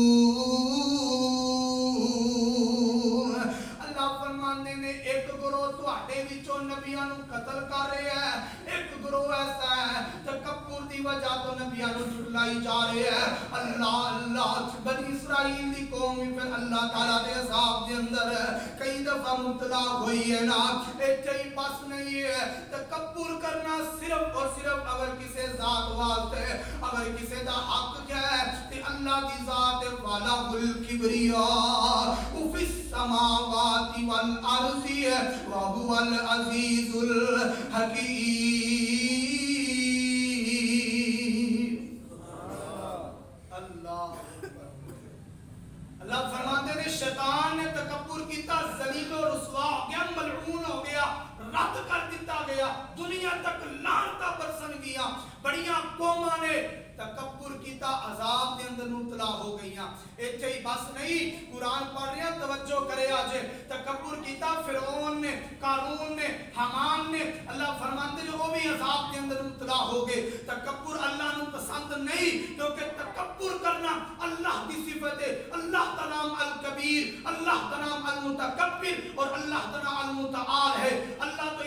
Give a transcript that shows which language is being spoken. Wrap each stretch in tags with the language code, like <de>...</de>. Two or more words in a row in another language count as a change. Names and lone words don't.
<pa>اللہ فرمانے نے ایک گروہ تواڈے وچوں نبیاں نو قتل کر رہے ہیں ایک گروہ ایسا ہے تکبر دی وجہ تو نبیاں نو جھٹلائی جا رہے ہیں اللہ بنی اسرائیل دی قوم پھر اللہ تعالیٰ دے عذاب دے اندر کئی دفعہ مبتلا ہوئی ہے نا ایتھے ہی بس نہیں ہے تکبر کرنا صرف اور صرف اگر کسی ذات واسطے اگر کسی دا حق کیا ہے تے اللہ دی ذات والا</pa> <ar>الکبریاء فی السماوات والارض وهو العزیز الحکیم</ar> <pa>اللہ فرماتے نے شیطان نے تکبر کیتا ذلیل و رسوا ہو گیا ملعون ہو گیا رد کر دیتا گیا دنیا تک لعنتاں برسن گیا بڑیاں قوماں نے تکبر کیتا عذاب دے اندر مبتلا ہو گئیاں ایتھے ہی بس نہیں قرآن پڑھ رہے ہیں توجہ کرے آج تکبر کیتا فرعون نے قارون نے حامان نے اللہ فرماتے ہیں وہ بھی عذاب دے اندر مبتلا ہو گئے تکبر اللہ نو پسند نہیں</pa> <ur>کیونکہ تکبر کرنا اللہ کی صفت ہے اللہ کا نام الکبیر اللہ کا نام المتکبر اور اللہ کا نام المتعال ہے</ur> <pa>اللہ تو</pa>